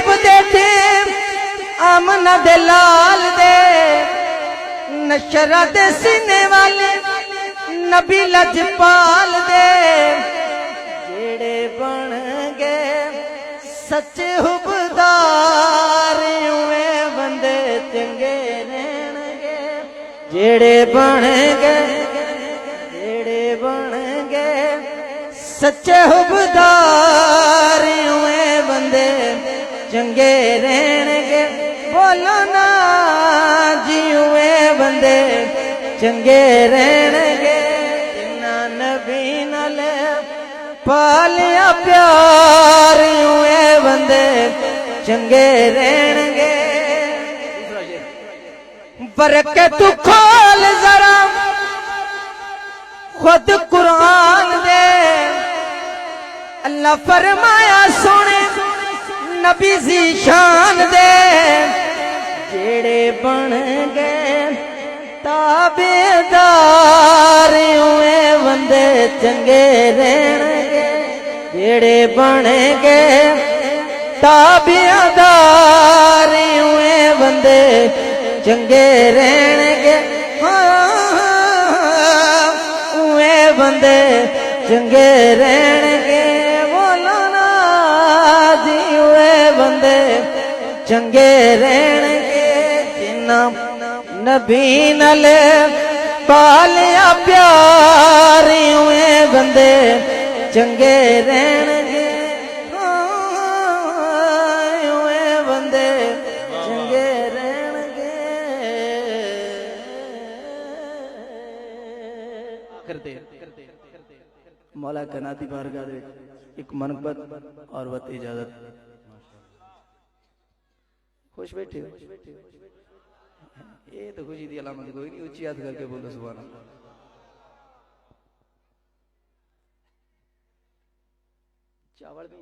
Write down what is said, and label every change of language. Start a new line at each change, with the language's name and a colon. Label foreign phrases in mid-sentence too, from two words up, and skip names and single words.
Punjabi: دے تھے آمنہ دے لال دے نشرہ دے سینے والے نبی لجپال دے جیڑے بن گئے سچے حبدار ہوئے بندے چنگے رہن گے جیڑے بن گئے سچے حبدار ہوئے بندے چنگے رہن گے بولو نا جی ہوئے بندے چنگے رہن گے جنہ نبی نال پالیا پیار ہوئے بندے چنگے رہن گے برکت تو کھول ذرا خود قرآن دے اللہ فرمایا سونے نبی سی شان دے جیڑے بن گئے تابعدار اوے بندے چنگے رہن گے جیڑے بن گئے تابعدار اوے بندے چنگے رہن گے اوے بندے چنگے رہن گے مولانا جی اوے بندے چنگے رہن گے جنہ نبی نال پالیا پیار اوے بندے چنگے رہن گے اوے بندے چنگے رہن گے کرتے مولا کائنات دی بارگاہ دے ایک منقبت
Urdu: اور وقت اجازت خوش بیٹھے ہو یہ تو خوشی
Punjabi: دی علامت کوئی نہیں اونچی ہاتھ کر کے بولو
Arabic: سبحان اللہ
Punjabi: چاول بھی